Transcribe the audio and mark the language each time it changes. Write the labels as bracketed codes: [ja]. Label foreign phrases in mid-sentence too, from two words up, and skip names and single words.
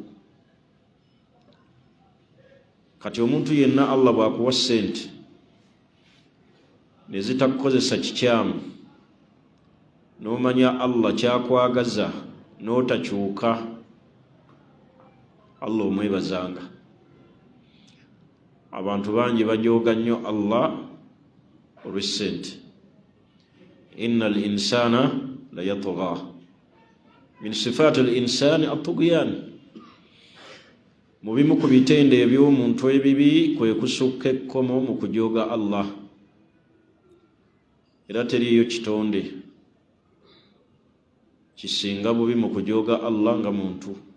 [lg] Kati omuntu yenna Allah bw'akuwa ssente ne zitakukozesa kikyamu, n'omanya Allah kyakwagaza n'otakyuka, Allah omwebazanga. Abantu bangi bajooga nnyo Allah olw'essente. [ar] إن الإنسان ليطغى، من صفات الإنسان الطغيان. [lg] Mu bimu ku bitende eby'omuntu ebibi kwe kusukka ekkomo mu kujooga Allah. Era teriyo kitonde kisinga bubi mu kujooga Allah nga muntu.